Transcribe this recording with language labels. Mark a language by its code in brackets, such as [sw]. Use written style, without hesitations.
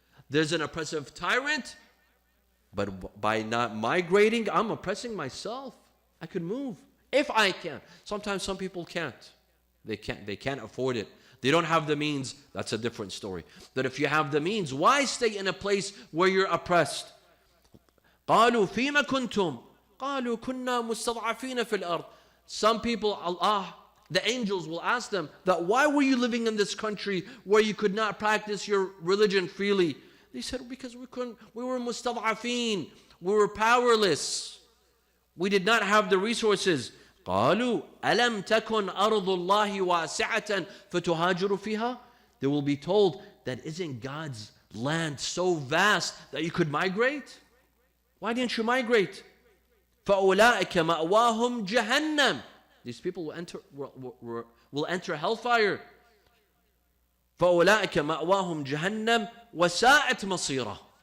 [en] There's an oppressive tyrant. But by not migrating, I'm oppressing myself. I could move if I can. Sometimes some people can't. They can't afford it. They don't have the means. That's a different story. But if you have the means, why stay in a place where you're oppressed? [ar] قالوا فيما كنتم قالوا كنا مستضعفين في الأرض. [en] Some people, Allah, the angels will ask them that why were you living in this country where you could not practice your religion freely? They said, because we were mustad'afin, we were powerless. We did not have the resources. [ar] قالوا ألم تكن أرض الله واسعة فتهاجروا فيها. [en] They will be told that isn't God's land so vast that you could migrate? Why didn't you migrate? [ar] فأولئك مأواهم جهنم. [en] These people will enter hellfire. [ar] فأولئك مأواهم جهنم وساءت مصيرا.